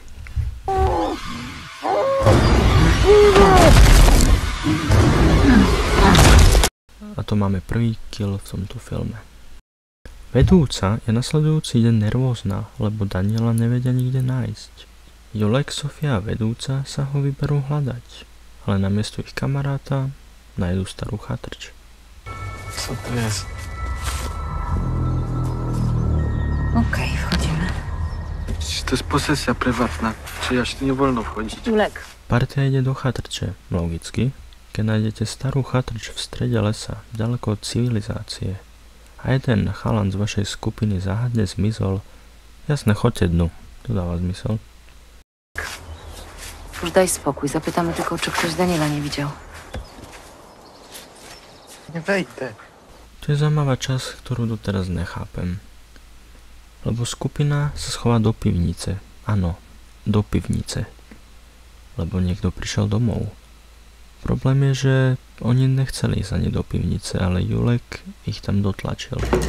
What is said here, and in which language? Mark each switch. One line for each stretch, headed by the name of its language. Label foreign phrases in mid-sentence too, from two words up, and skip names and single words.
Slovak: A to máme prvý kill v tomto filme. Vedúca je nasledujúci deň nervózna, lebo Daniela nevedia nikde nájsť. Julek, Sofia a vedúca sa ho vyberú hľadať, ale namiesto ich kamaráta nájdu starú chatrč.
Polish: Co to jest? Okej, wchodzimy. To jest posesja prywatna. Czyjaś tu nie wolno wchodzić. Julek.
Slovak: Partia ide do chatrče, logicky, keď nájdete starú chatrč v strede lesa, ďaleko od civilizácie a jeden chalan z vašej skupiny záhadne zmizol, jasne, choďte dnu, to dáva zmysel.
Polish: Już daj spokój, zapytamy tylko, czy ktoś Daniela nie widział. Nie wejdę.
Slovak: To je zaujímavá časť, ktorú doteraz nechápem. Lebo skupina sa schová do pivnice. Áno, do pivnice. Lebo niekto prišiel domov. Problém je, že oni nechceli ísť ani do pivnice, ale Julek ich tam dotlačil.